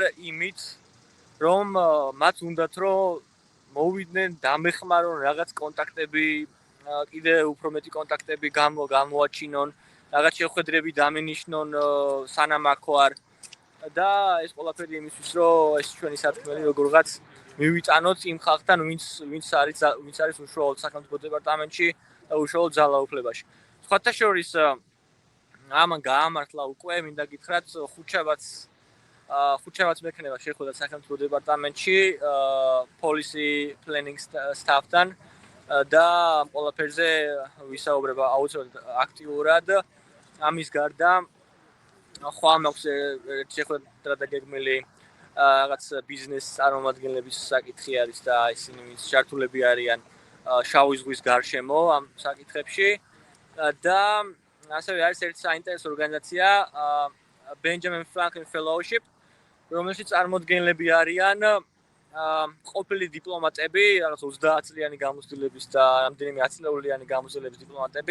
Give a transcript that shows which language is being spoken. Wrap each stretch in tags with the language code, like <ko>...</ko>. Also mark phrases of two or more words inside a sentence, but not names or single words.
<ka>იმით, რომ მათ უნდათ რომ მოვიდნენ, დამეხმარონ რაღაც კონტაქტები, კიდე უფრო მეტი კონტაქტები გამოაჩინონ, რაღაც შეხვედრები დამენიშნონ სანამ აქ ვარ და ეს ყველაფერი იმისთვის, რომ ეს ჩვენი სათქმელი როგორღაც მივიტანოთ იმ ხალხთან, ვინც არის უშუალოდ სახელმწიფო დეპარტამენტში და უშუალოდ ძალაუფლებაში. სხვათა შორის ამან გაამართლა უკვე, მინდა გითხრათ, ხუთშაბათს მექნება შეხვედრა სახელმწიფო დეპარტამენტში</ka> <en>policy planning staff-</en> <ka>თან და ამ ყველაფერზე ვისაუბრება აუცილებლად აქტიურად. ამის გარდა ხვალ მაქვს შეხვედრა დაგეგმილი რაღაც ბიზნეს წარმომადგენლების საკითხი არის და ისინი ვინც ჩართულები არიან შავი ზღვის გარშემო ამ საკითხებში და ასევე არის ერთი საინტერესო ორგანიზაცია Benjamin Franklin Fellowship, რომელშიც წარმოდგენლები არიან ყოფილი დიპლომატები, რაღაც 30 წლიანი გამოცდილების და რამდენიმე 10 წლიანი გამოცდილების დიპლომატები.</ka>